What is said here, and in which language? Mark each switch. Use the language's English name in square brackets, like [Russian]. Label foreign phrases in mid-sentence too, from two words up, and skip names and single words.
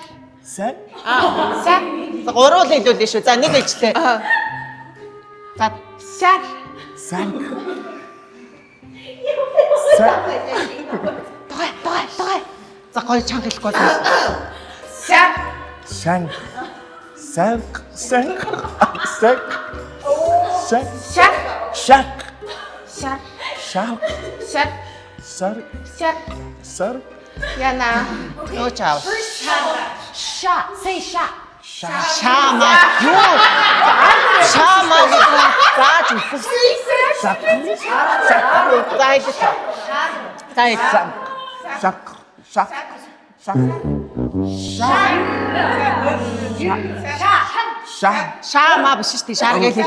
[Mongolian] Сар. Сар. Гурван хэлүүлээ шүү. За нэг ижлээ. За. Сар. Санк. Той. За гоё чанга хэлэхгүй байна. Сар. Санк. Санк. Санк. Санк. Шак. Шак. Шак. Шак. Шак. Сар. Шак. Сар. Яна. Нөө чав. Ша. Say ша. Шама. Юу? Шама гэдэг зааж өгсөн. Шак. Шаама биш шүү дээ. Шаа гэж хэл.